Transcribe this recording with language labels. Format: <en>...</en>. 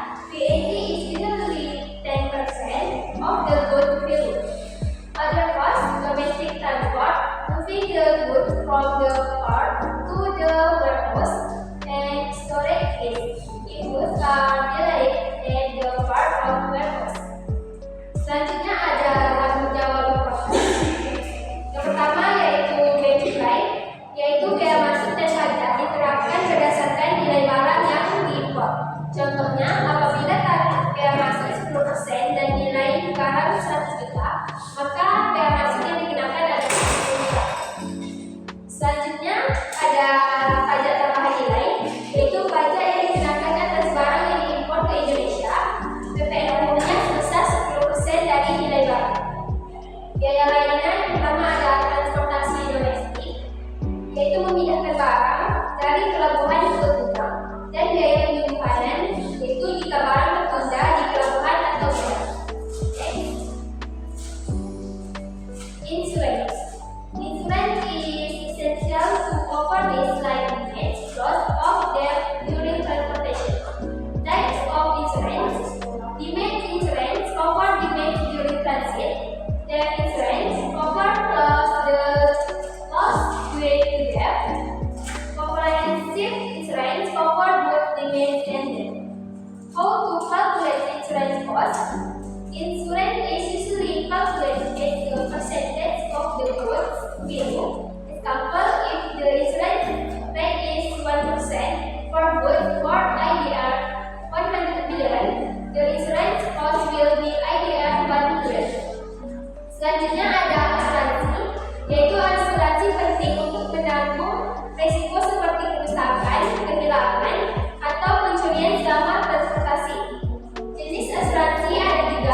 <en>VAT is generally 10% of the good value. Other costs, domestic transport, moving the goods from the port to the warehouse, and storage fees. If goods are delayed at the port of warehouse.</en> <id>Selanjutnya ada tanggung jawab importer. Yang pertama yaitu bea cukai, yaitu bea masuk dan pajak diterapkan berdasarkan nilai barang yang diimpor. Contohnya, apabila tarif bea masuk 10% dan nilai barang 100 juta, maka bea masuk yang dikenakan adalah 10 juta. Selanjutnya ada pajak tambahan nilai, yaitu pajak yang dikenakan atas barang yang diimpor ke Indonesia. PPN umumnya sebesar 10% dari nilai barang. Biaya lainnya yang pertama ada transportasi domestik, yaitu memindahkan barang dari pelabuhan ke gudang, dan biaya penyimpanan, yaitu jika barang tertunda di pelabuhan atau gudang.</id> <en>Insurance. Insurance is essential to cover risk like damage, loss of debt during transportation. Types of insurance. Damage insurance cover damage during transit. Debt insurance cover the loss due to debt. Comprehensive insurance cover both damage and debt. How to calculate insurance cost? Insurance is usually calculated as a percentage of the goods value. Example, if the insurance rate is 1% for goods worth IDR 100 million, the insurance cost will be IDR 1 million.</en> <id>Selanjutnya ada asuransi, yaitu asuransi penting untuk menanggung risiko seperti kerusakan, kehilangan, atau pencurian selama transportasi. Jenis asuransi ada</id>